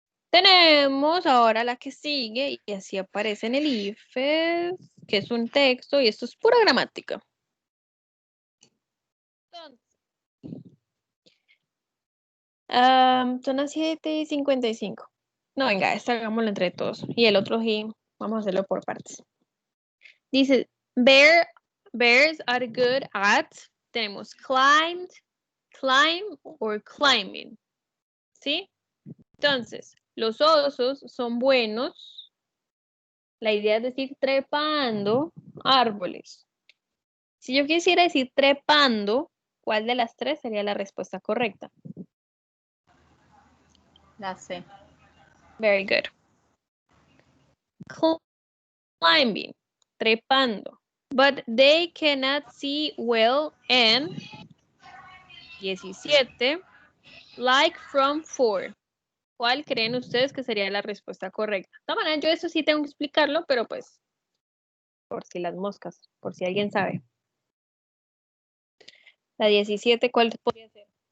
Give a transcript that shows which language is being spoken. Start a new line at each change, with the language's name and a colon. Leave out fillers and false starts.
Spanish: Tenemos ahora la que sigue y así aparece en el IFES, que es un texto y esto es pura gramática. Son las 7:55. No, venga, esta hagámoslo entre todos. Y el otro sí, vamos a hacerlo por partes.
English: Dice, bears are good at, tenemos climb or climbing.
Spanish: ¿Sí? Entonces, los osos son buenos. La idea es decir trepando árboles. Si yo quisiera decir trepando, ¿cuál de las tres sería la respuesta correcta? La C.
English: Very good. Climbing, trepando. But they cannot see well and 17, like from 4.
Spanish: ¿Cuál creen ustedes que sería la respuesta correcta? De todas maneras, yo eso sí tengo que explicarlo, pero pues, por si las moscas, por si alguien sabe. La 17, ¿cuál podría ser?